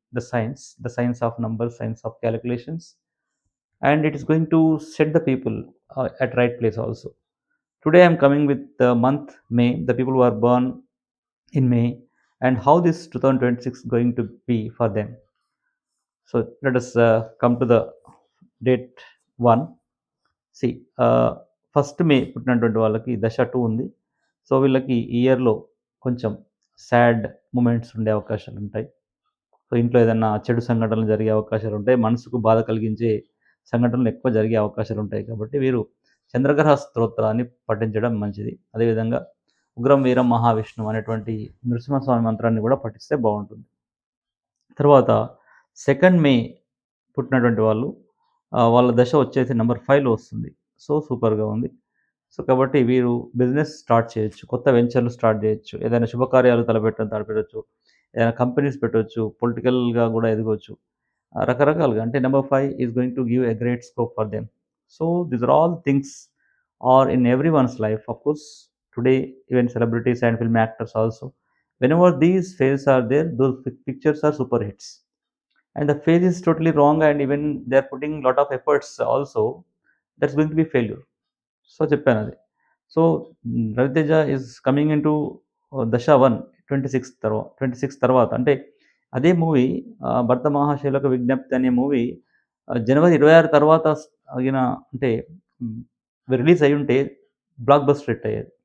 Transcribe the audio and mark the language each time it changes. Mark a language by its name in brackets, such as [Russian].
[English] the science of numbers, science of calculations, and it is going to set the people at right place also. Today I am coming with the month May, the people who are born in May, and how this 2026 going to be for them. So let us come to the date 1. [Telugu] C first మే పుట్టినటువంటి వాళ్ళకి దశ 2 ఉంది. So వీళ్ళకి ఈ ఇయర్‌లో కొంచెం sad moments ఉండే అవకాశాలుంటాయి. సో ఇంట్లో ఏదన్నా చెడు సంఘటనలు జరిగే అవకాశాలుంటాయి. మనసుకు బాధ కలిగించే సంఘటనలు ఎక్కువ జరిగే అవకాశాలుంటాయి. కాబట్టి వీరు చంద్రగ్రహ స్తోత్రాన్ని పఠించడం మంచిది. అదేవిధంగా ఉగ్రం వీరం మహావిష్ణువు అనేటువంటి నృసింహస్వామి మంత్రాన్ని కూడా పఠిస్తే బాగుంటుంది. తర్వాత 2 మే పుట్టినటువంటి వాళ్ళు వాళ్ళ దశ వచ్చేసి నంబర్ 5లో వస్తుంది. సో సూపర్‌గా ఉంది. సో కాబట్టి వీరు బిజినెస్ స్టార్ట్ చేయొచ్చు. కొత్త వెంచర్‌లు స్టార్ట్ చేయొచ్చు. ఏదైనా శుభకార్యాలు తలపెట్టొచ్చు. ఏదైనా కంపెనీస్ పెట్టొచ్చు. పొలిటికల్‌గా కూడా ఎదగొచ్చు. రకరకాలుగా అంటే [English] Number 5 is going to give a great scope for them. So these are all things are in everyone's life. Of course today even celebrities and film actors also. Whenever these phases are there, those pictures are super hits. And the phase is totally wrong, and even they are putting lot of efforts also, that's going to be failure. [Telugu] So చెప్పాను అది. So Raviteja [English] is coming into [Telugu] దశ 1 26 తర్వాత అంటే అదే movie భర్త మహాశైలకు విజ్ఞప్తి అనే movie జనవరి 26 తర్వాత ఆగిన అంటే రిలీజ్ అయ్యుంటే బ్లాక్ బస్టర్ హిట్ అయ్యేది.